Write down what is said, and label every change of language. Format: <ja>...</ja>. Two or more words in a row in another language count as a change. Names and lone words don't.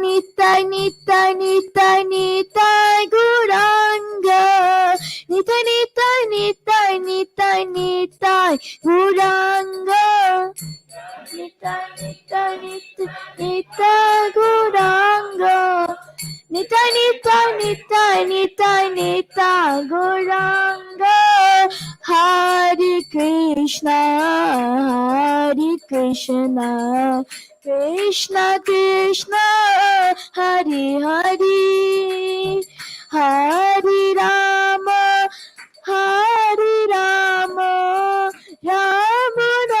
<sa>Nitai Nitai Nitai Nitai Gauranga Nitai Nitai Nitai Nitai Nitai Gauranga Nitai Nitai Nitai Nitai Gauranga Nitai Nitai Nitai Nitai Nitai Gauranga Hare Krishna Hare Krishna Krishna Krishna Hare Hare Hare Rama Hare Rama Rama</sa>